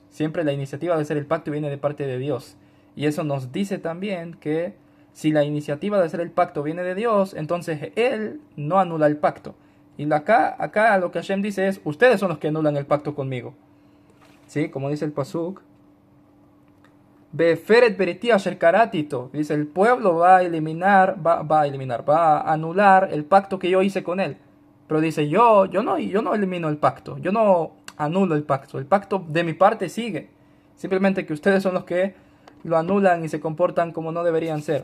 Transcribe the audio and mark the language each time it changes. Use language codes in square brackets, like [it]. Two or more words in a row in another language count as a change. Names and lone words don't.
[es] Siempre la iniciativa de hacer el pacto viene de parte de Dios. Y eso nos dice también que si la iniciativa de hacer el pacto viene de Dios, entonces Él no anula el pacto. Y acá lo que Hashem dice es, ustedes son los que anulan el pacto conmigo. ¿Sí? Como dice el Pasuk. [he] בהפרת בריתי אשר כרתי אתו. [es] Dice, el pueblo va a anular el pacto que yo hice con él. Pero dice, yo no elimino el pacto, yo no anulo el pacto de mi parte sigue. Simplemente que ustedes son los que lo anulan y se comportan como no deberían ser.